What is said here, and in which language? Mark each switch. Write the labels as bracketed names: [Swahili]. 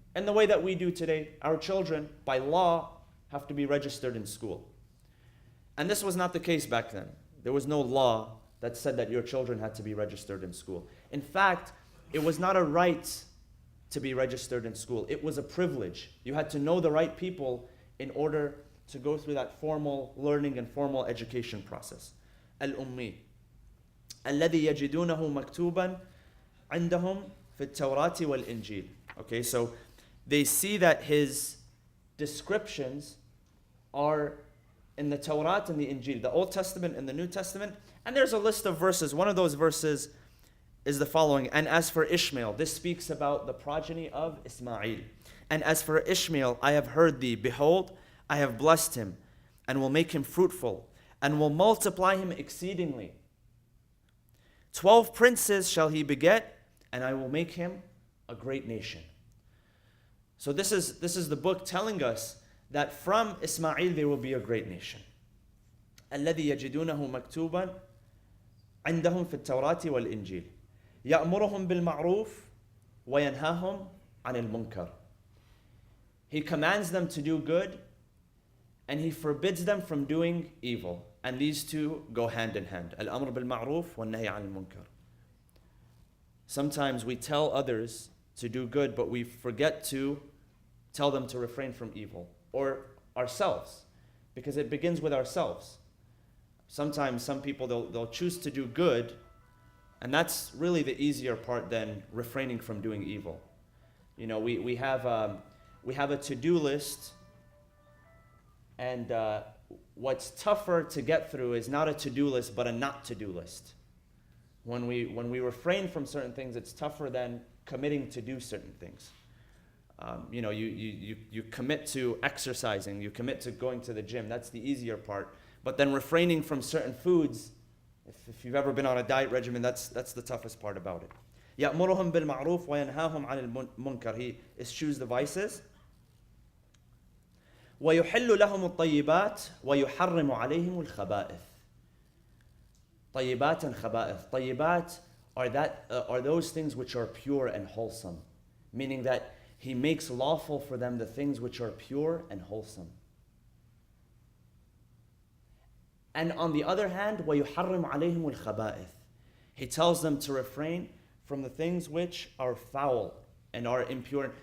[English] In the way that we do today, our children, by law, have to be registered in school. And this was not the case back then. There was no law that said that your children had to be registered in school. In fact, it was not a right to be registered in school. It was a privilege. You had to know the right people in order to go through that formal learning and formal education process. [Arabic] Al-Ummi. الذي يجدونه مكتوبا عندهم في التوراة والإنجيل. [English] Okay, so they see that his descriptions are in the Torah and the Injil, the Old Testament and the New Testament. And there's a list of verses. One of those verses is the following. And as for Ishmael, this speaks about the progeny of Ismail. And as for Ishmael, I have heard thee. Behold, I have blessed him, and will make him fruitful, and will multiply him exceedingly. 12 princes shall he beget, and I will make him a great nation. So this is the book telling us that from Ismail there will be a great nation. [Arabic] الذي يجدونه مكتوبا عندهم في التوراة والإنجيل يأمرهم بالمعروف وينهاهم عن المنكر. [English] He commands them to do good, and he forbids them from doing evil. And these two go hand in hand. [Arabic] الأمر بالمعروف والنهي عن المنكر. [English] Sometimes we tell others to do good, but we forget to tell them to refrain from evil. Or ourselves, because it begins with ourselves. Sometimes some people, they'll choose to do good, and that's really the easier part than refraining from doing evil. You know, we have a to-do list, and what's tougher to get through is not a to-do list, but a not to-do list. When we refrain from certain things, it's tougher than committing to do certain things. You know, you commit to exercising, you commit to going to the gym. That's the easier part. But then refraining from certain foods, if you've ever been on a diet regimen, that's the toughest part about it. [Arabic] يأمرهم بالمعروف وينهاهم عن المنكر. [English] He eschews the vices. [Arabic] ويحل لهم الطيبات ويحرم عليهم الخبائث. طيبات and خبائث. [English] طيبات are those things which are pure and wholesome, meaning that he makes lawful for them the things which are pure and wholesome. And on the other hand, [Arabic] وَيُحَرِّمْ عَلَيْهِمُ الْخَبَائِثِ. [English] He tells them to refrain from the things which are foul and are impure.